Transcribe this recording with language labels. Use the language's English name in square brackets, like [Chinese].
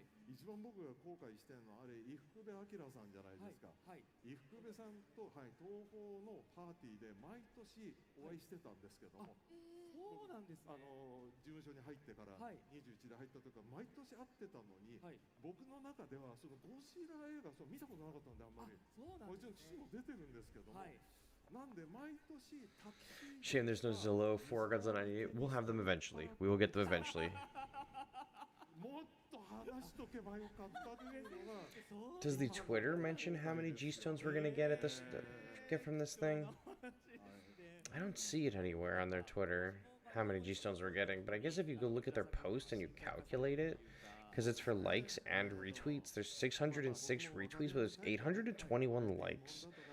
[Japanese] 一番僕が後悔してるのはあれ伊福部明さんじゃないですか、伊福部さんと、東宝のパーティーで毎年お会いしてたんですけども、そうなんですね。事務所に入ってから、21で入った時から毎年会ってたのに、僕の中ではそのゴジラ映画見たことなかったんであんまりもちろん父も出てるんですけども、なんで毎年タクシー [English] Shame there's no Zillow for Godzilla 98. We'll have them eventually. We will get them eventually. [Japanese] もっと話しとけばよかったっていうのが [English] Does the Twitter mention how many G stones we're gonna get at this get from this thing? I don't see it anywhere on their Twitter how many G stones we're getting, but I guess if you go look at their post and you calculate it, because it's for likes and retweets, there's 606 retweets, but there's 821 likes.